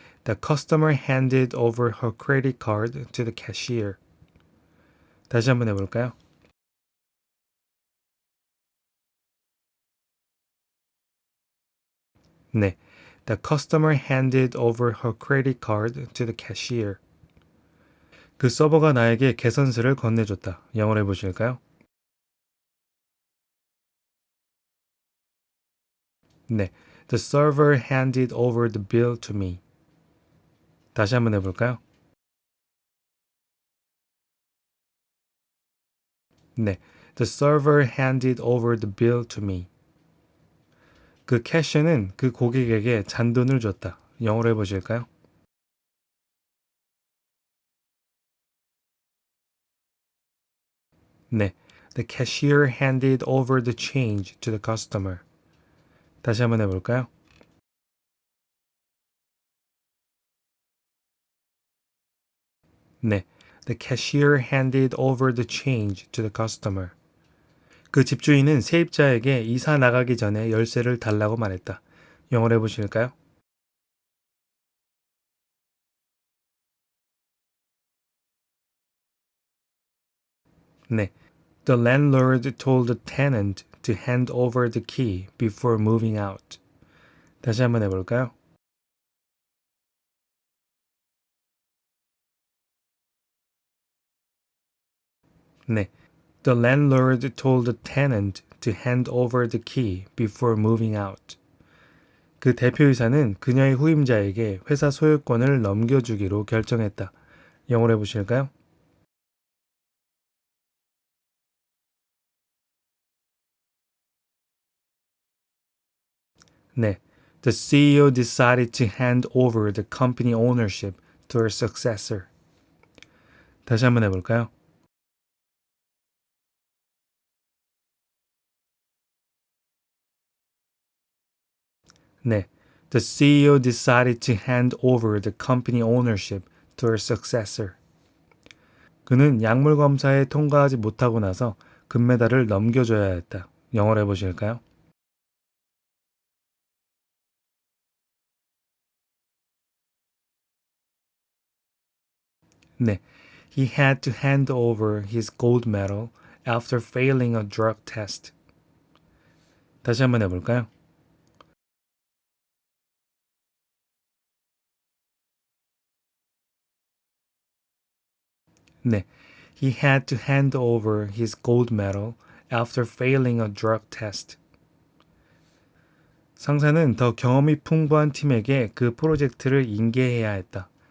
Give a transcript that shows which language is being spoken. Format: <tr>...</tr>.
<en>The customer handed over her credit card to the cashier.</en> <ko>다시 한번 해볼까요? 네.</ko> <en>The customer handed over her credit card to the cashier.</en> <ko>그 서버가 나에게 계산서를 건네줬다. 영어로 해보실까요? 네.</ko> <en>The server handed over the bill to me.</en> <ko>다시 한번 해볼까요? 네.</ko> <en>The server handed over the bill to me.</en> <ko>그 캐셔는 그 고객에게 잔돈을 줬다. 영어로 해보실까요? 네.</ko> <en>The cashier handed over the change to the customer.</en> <ko>다시 한번 해볼까요? 네.</ko> <en>The cashier handed over the change to the customer.</en> <ko>그 집주인은 세입자에게 이사 나가기 전에 열쇠를 달라고 말했다. 영어로 해보실까요? 네.</ko> <en>The landlord told the tenant to hand over the key before moving out.</en> <ko>다시 한번 해볼까요? 네.</ko> <en>The landlord told the tenant to hand over the key before moving out.</en> <ko>그 대표이사는 그녀의 후임자에게 회사 소유권을 넘겨주기로 결정했다. 영어로 해보실까요? 네.</ko> <en>The CEO decided to hand over the company ownership to her successor.</en> <ko>다시 한번 해볼까요? 네.</ko> <en>The CEO decided to hand over the company ownership to her successor.</en> <ko>그는 약물 검사에 통과하지 못하고 나서 금메달을 넘겨줘야 했다. 영어로 해보실까요? 네.</ko> <en>He had to hand over his gold medal after failing a drug test.</en> <ko>다시 한번 해볼까요? 네.</ko> <en>He had to hand over his gold medal after failing a drug test.</en> <ko>상사는 더 경험이 풍부한 팀에게 그 프로젝트를 인계해야 했다.</ko>